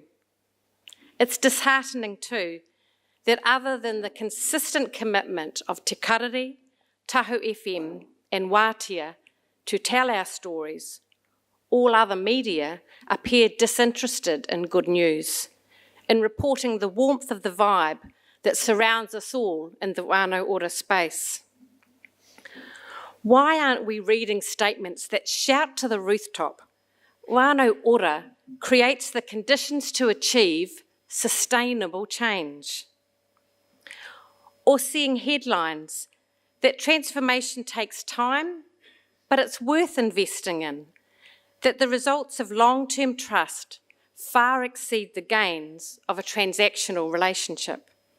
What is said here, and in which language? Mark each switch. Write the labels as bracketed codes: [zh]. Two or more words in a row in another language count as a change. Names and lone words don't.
[en] It's disheartening too that other than the consistent commitment of Te Karere, Tahu FM and Wātea to tell our stories, all other media appear disinterested in good news, in reporting the warmth of the vibe that surrounds us all in the [mi] wānau ora [en] space. Why aren't we reading statements that shout to the rooftop, [mi] wānau ora [en] creates the conditions to achieve sustainable change? Or seeing headlines that transformation takes time, but it's worth investing in, that the results of long-term trust far exceed the gains of a transactional relationship.